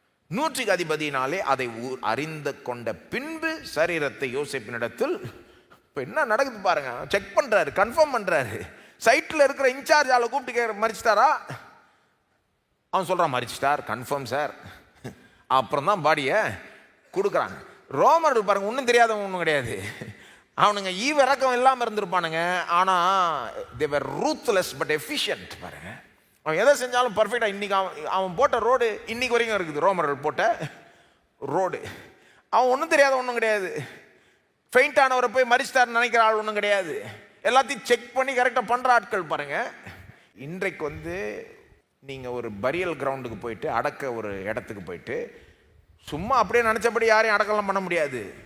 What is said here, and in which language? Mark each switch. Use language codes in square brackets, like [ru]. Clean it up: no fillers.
[ta] 100க்கு அதிபதியினாலே அதை அறிந்து கொண்ட பின்பு சரீரத்தை யோசேப்பினிடத்தில், இப்போ என்ன நடக்குது பாருங்க, செக் பண்றாரு, கன்ஃபார்ம் பண்றாரு. சைட்ல இருக்கிற இன்சார்ஜ் ஆளை கூப்பிட்டு மரிச்சிட்டாரா? அவன் சொல்றான் மரிச்சிட்டார், கன்ஃபார்ம் சார். அப்புறம் தான் பாடியை கொடுக்குறாங்க. ரோமர்கள் பாருங்க, ஒன்றும் தெரியாதவங்க ஒன்றும் கிடையாது. அவனுங்க ஈவிரக்கம் இல்லாமல் இருந்திருப்பானுங்க. ஆனால் [en] they were ruthless but efficient [ta] பாருங்க. அவன் எதை செஞ்சாலும் பர்ஃபெக்டாக. இன்னைக்கு அவன் போட்ட ரோடு இன்னைக்கு வரைக்கும் இருக்குது. ரோமர்கள் போட்ட ரோடு. அவன் ஒன்றும் தெரியாத ஒன்றும் கிடையாது. ஃபெயிண்ட் ஆனவரை போய் மரிச்சிட்டாருன்னு நினைக்கிற ஆள் ஒன்றும் கிடையாது. எல்லாத்தையும் செக் பண்ணி கரெக்டாக பண்ணுற ஆட்கள் பாருங்க. இன்றைக்கு நீங்கள் ஒரு பரியல் கிரவுண்டுக்கு போயிட்டு, அடக்க ஒரு இடத்துக்கு போயிட்டு, சும்மா அப்படியே நினச்சபடி யாரையும் அடக்கலாம் பண்ண முடியாது.